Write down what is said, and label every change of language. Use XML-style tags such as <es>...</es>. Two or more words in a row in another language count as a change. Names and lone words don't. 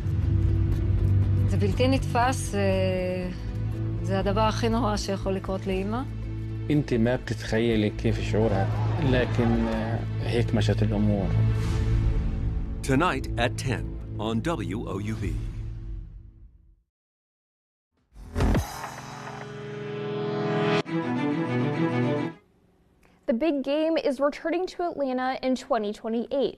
<he>זה בלתי נתפס, זה הדבר הכי נורא שיכול לקרות לאמא.</he> <ar>انت ما بتتخيلي كيف شعورها، لكن هيك مشت الامور.</ar> <en>Tonight at 10 on WOUB. The big game is returning to Atlanta in 2028.</en>